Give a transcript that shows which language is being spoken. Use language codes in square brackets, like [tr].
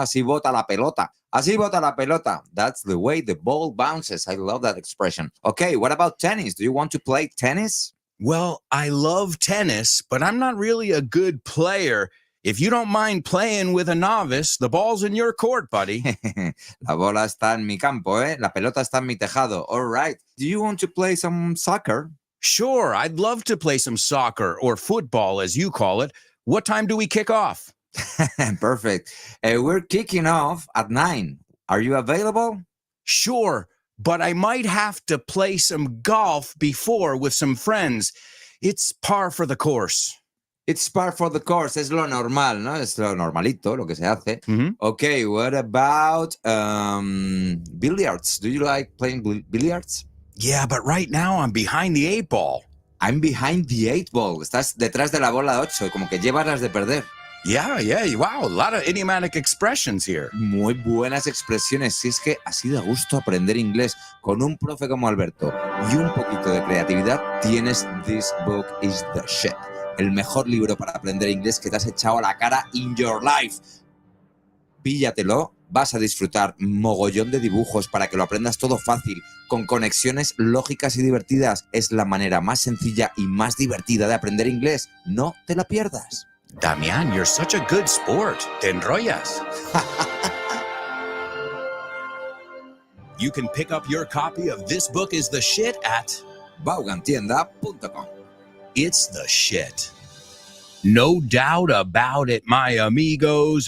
[es] Así bota la pelota. Así bota la pelota. [en] That's the way the ball bounces. I love that expression. Okay, what about tennis? Do you want to play tennis? Well, I love tennis, but I'm not really a good player. If you don't mind playing with a novice, the ball's in your court, buddy. [es] La bola está en mi campo, ¿eh? La pelota está en mi tejado. [en] All right. Do you want to play some soccer? Sure, I'd love to play some soccer or football, as you call it. What time do we kick off? Perfect. We're kicking off at 9. Are you available? Sure, but I might have to play some golf before with some friends. It's par for the course. It's par for the course. [es] Es lo normal, ¿no? Es lo normalito, lo que se hace. [en] Okay, what about billiards? Do you like playing billiards? Yeah, but right now I'm behind the 8 ball. I'm behind the 8 ball. [es] Estás detrás de la bola 8, como que llevas las de perder. [en] Yeah, wow, a lot of idiomatic expressions here. [es] Muy buenas expresiones. Si es que así da gusto aprender inglés con un profe como Alberto y un poquito de creatividad, tienes This Book is the Shit. El mejor libro para aprender inglés que te has echado a la cara [en] in your life. [es] Píllatelo, vas a disfrutar mogollón de dibujos para que lo aprendas todo fácil, con conexiones lógicas y divertidas. Es la manera más sencilla y más divertida de aprender inglés. No te la pierdas. [en] Damian, you're such a good sport. [es] Te enrollas. [en] You can pick up your copy of This Book is the Shit at Vaughantienda.com. It's the shit. No doubt about it, my amigos.